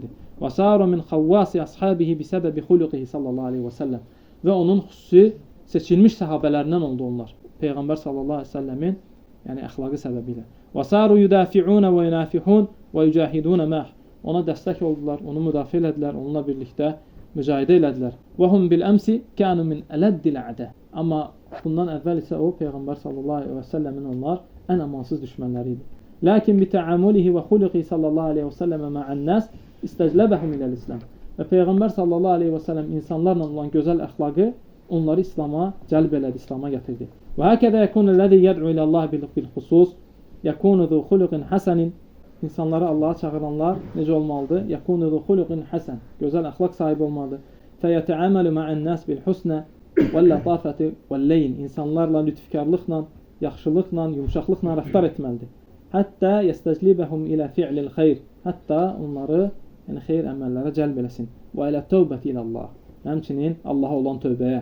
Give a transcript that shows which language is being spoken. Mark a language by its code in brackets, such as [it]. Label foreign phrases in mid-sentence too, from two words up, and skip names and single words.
[ar] وصاروا من خواص أصحابه بسبب خلقه صلى الله عليه وسلم. [az] Və onun xüsusi seçilmiş səhabələrindən oldu onlar. Peyğəmbər [ar] صلى الله عليه وسلم [az] yəni əxlaqı səbəbilə. [ar] وصاروا يدافعون وينافحون ويجاهدون معه. [az] Ona dəstək oldular, onu müdafiə elədilər, onunla birlikdə mücahidə elədilər. [ar] وهم بالأمس كانوا من ألد الأعداء. [az] Amma bundan əvvəl isə o Peyğəmbər [ar] صلى الله عليه وسلم [az] onlar ən amansız düşmənləri idi. [ar] لكن بتعامله وخلقه صلى الله عليه وسلم مع الناس استجلبهم إلى الإسلام. [az] Və Peyğəmbər [ar] صلى الله عليه وسلم [az] insanlarla olan gözəl əxlaqı onları İslam'a cəlb elədi, İslam'a gətirdi. [ar] وهكذا يكون الذي يدعو إلى الله بالخصوص يكون ذو خلق حسن. [az] İnsanları Allah'a çağıranlar necə olmalıdır? [ar] يكون ذو خلق حسن. [az] Gözəl əxlaq sahibi olmalıdır. [ar] فيتعامل مع الناس بالحسنى واللطافة واللين. [az] İnsanlarla lütfkarlıqla, yaxşılıqla, yumşaqlıqla rəftar etməlidir. [ar] حتى يستجلبهم إلى فعل الخير. [az] Hətta onları xeyr əməllərə cəlb eləsin. [ar] وإلى التوبة إلى الله. [az] Həmçinin Allaha olan tövbəyə.